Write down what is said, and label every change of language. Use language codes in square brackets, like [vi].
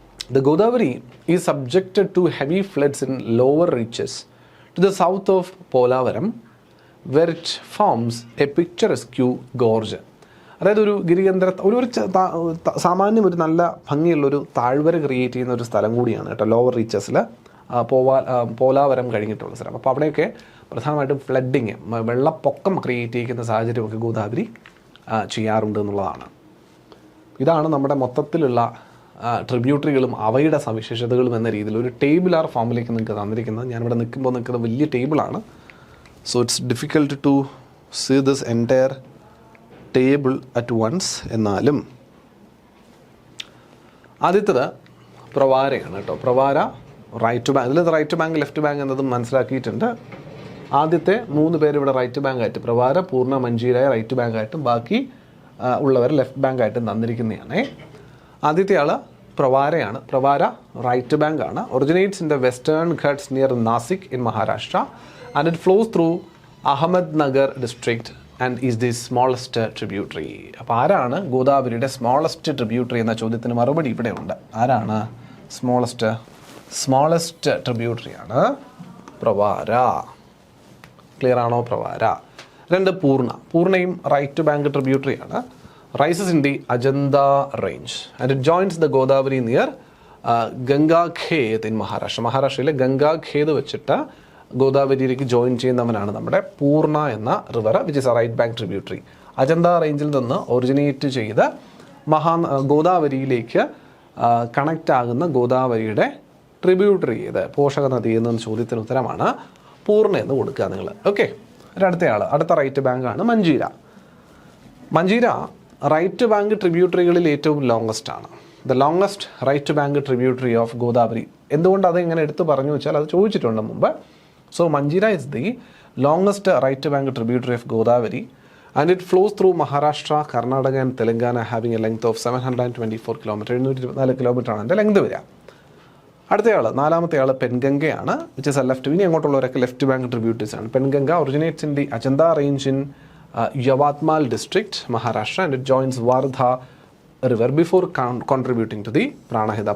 [en] The Godavari is subjected to heavy floods in lower reaches to the south of Polavaram, where it forms a picturesque gorge. [ml] അതായത് ഒരു ഗിരികേന്ദ്ര ഒരു സാമാന്യം ഒരു നല്ല ഭംഗിയുള്ളൊരു താഴ്വര ക്രിയേറ്റ് ചെയ്യുന്ന ഒരു സ്ഥലം കൂടിയാണ് കേട്ടോ, ലോവർ റീച്ചസിൽ പോലാവരം കഴിഞ്ഞിട്ടുള്ള സ്ഥലം. അപ്പോൾ അവിടെയൊക്കെ പ്രധാനമായിട്ടും ഫ്ലഡിങ്, വെള്ളപ്പൊക്കം ക്രിയേറ്റ് ചെയ്യുന്ന സാഹചര്യമൊക്കെ ഗോദാവരി ചെയ്യാറുണ്ട് എന്നുള്ളതാണ്. ഇതാണ് നമ്മുടെ മൊത്തത്തിലുള്ള ട്രിബ്യൂട്ടറികളും അവയുടെ സവിശേഷതകളും എന്ന രീതിയിൽ ഒരു ടേബിളാർ ഫോമിലേക്ക് നിങ്ങൾക്ക് തന്നിരിക്കുന്നത്. ഞാനിവിടെ നിൽക്കുന്ന വലിയ ടേബിളാണ്. [en] So it's difficult to see this entire table at once. [ml] എന്നാലും ആദ്യത്തേത് പ്രവാരയാണ് കേട്ടോ. പ്രവാര റൈറ്റ് ബാങ്ക്, ഇതിൽ റൈറ്റ് ബാങ്ക് ലെഫ്റ്റ് ബാങ്ക് എന്നതും മനസ്സിലാക്കിയിട്ടുണ്ട്. ആദ്യത്തെ 3 പേര് ഇവിടെ റൈറ്റ് ബാങ്ക് ആയിട്ട്, പ്രവാര, പൂർണ്ണ, മഞ്ജീരായ റൈറ്റ് ബാങ്ക് ആയിട്ടും ബാക്കി ഉള്ളവർ ലെഫ്റ്റ് ബാങ്ക് ആയിട്ടും തന്നിരിക്കുന്നതാണ്. ആദ്യത്തെ ആൾ പ്രവാരയാണ്. പ്രവാര റൈറ്റ് ബാങ്ക് ആണ്. [en] Originates in the Western Ghats near Nashik in Maharashtra and it flows through Ahmednagar district and is the smallest tributary. [ml] അപ്പോൾ ആരാണ് ഗോദാവരിയുടെ സ്മോളസ്റ്റ് ട്രിബ്യൂട്ടറി എന്ന ചോദ്യത്തിന് മറുപടി ഇവിടെ ഉണ്ട്. ആരാണ് സ്മോളസ്റ്റ് ട്രിബ്യൂട്ടറി ആണ് പ്രവാര. ക്ലിയർ ആണോ? പ്രവാര. [en] 2 [ml] പൂർണ്ണയും റൈറ്റ് ബാങ്ക് ട്രിബ്യൂട്ടറി ആണ്. [en] Rises in the Ajanta range and it joins the Godavari near Gangakhed in Maharashtra. [ml] മഹാരാഷ്ട്രയിലെ ഗംഗാഖേദ് വെച്ചിട്ട് ഗോദാവരിയിലേക്ക് ജോയിൻ ചെയ്യുന്നവനാണ് നമ്മുടെ പൂർണ്ണ എന്ന river, [en] Which is a right bank tributary. [ml] Ajanta റേഞ്ചിൽ നിന്ന് ഒറിജിനേറ്റ് ചെയ്ത് ഗോദാവരിയിലേക്ക് കണക്റ്റ് ആകുന്ന ഗോദാവരിയുടെ ട്രിബ്യൂട്ടറി ഏത്, പോഷക നദി എന്ന ചോദ്യത്തിന് ഉത്തരമാണ് പൂർണ്ണ എന്ന് കൊടുക്കുക നിങ്ങൾ. ഓക്കെ. അടുത്ത റൈറ്റ് ബാങ്ക് ആണ് മഞ്ജീര. മഞ്ജീര റൈറ്റ് ബാങ്ക് ട്രിബ്യൂട്ടറികളിൽ ഏറ്റവും ലോങ്സ്റ്റ് ആണ്. [en] The longest right bank tributary of Godavari. [ml] എന്തുകൊണ്ട് അതെങ്ങനെ എടുത്തു പറഞ്ഞു വെച്ചാൽ അത് ചോദിച്ചിട്ടുണ്ട് മുമ്പ്. [en] So Manjira is the longest right bank tributary of Godavari and it flows through Maharashtra, Karnataka and Telangana having a length of 724 km. [ml] 724 km ആണ് അതിൻ്റെ ലെങ്ത് വരിക. നാലാമത്തെ ആൾ പെൻഗംഗയാണ്, [en] Which is a left. [ml] ഇനി അങ്ങോട്ടുള്ളവരൊക്കെ ലെഫ്റ്റ് ബാങ്ക് ട്രിബ്യൂട്ടറീസ് ആണ്. [en] Penganga originates in the Ajanta range in Yavatmal district Maharashtra and it joins Wardha river before contributing to the Pranhita.